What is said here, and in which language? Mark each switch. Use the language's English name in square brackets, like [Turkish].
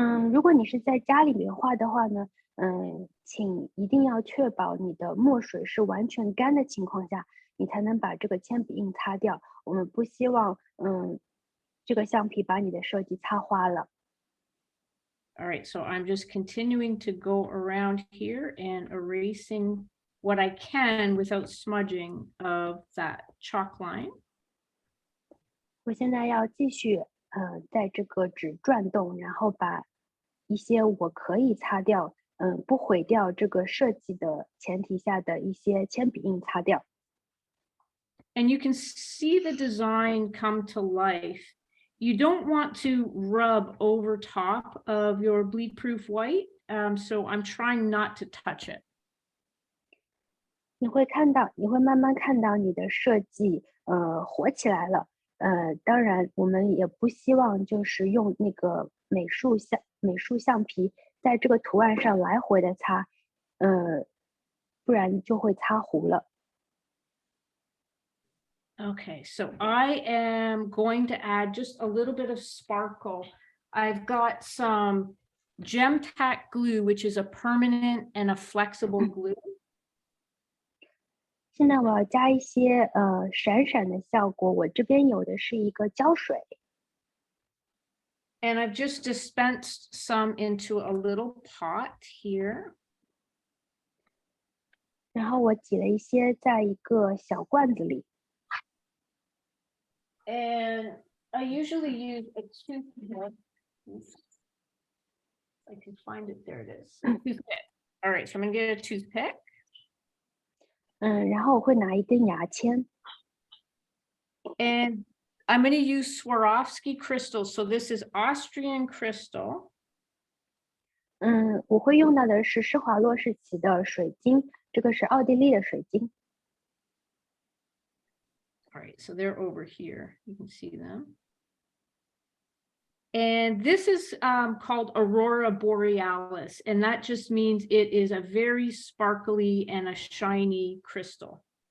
[Chinese] 如果你是在家里面画的话呢，请一定要确保你的墨水是完全干的情况下，你才能把这个铅笔印擦掉。我们不希望这个橡皮把你的设计擦花了。 [English] All right, so I'm just continuing to go around here and erasing what I can without smudging of that chalk line. [Chinese] 我现在要继续在这个纸转动，然后把一些我可以擦掉，不毁掉这个设计的前提下的一些铅笔印擦掉。 [English] And you can see the design come to life. You don't want to rub over top of your bleed-proof white, so I'm trying not to touch it. [Chinese] 你会慢慢看到你的设计活起来了。当然我们也不希望就是用那个美术橡皮在这个图案上来回的擦，不然就会擦糊了。 [English] Okay, so I am going to add just a little bit of sparkle. I've got some gem tack glue, which is a permanent and a flexible glue. [Chinese] 现在我要加一些闪闪的效果，我这边有的是一个胶水。 [English] And I've just dispensed some into a little pot here. [Chinese] 然后我挤了一些在一个小罐子里。 [English] And I usually use a toothpick. I can find it. There it is. Toothpick. All right, so I'm gonna get a toothpick. [Chinese] 然后我会拿一根牙签。 [English] And I'm going to use Swarovski crystals. So this is Austrian crystal. [Chinese] 我会用到的是施华洛世奇的水晶，这个是奥地利的水晶。 [English] All right, so they're over here. You can see them. And this is called Aurora Borealis. And that just means it is a very sparkly and a shiny crystal.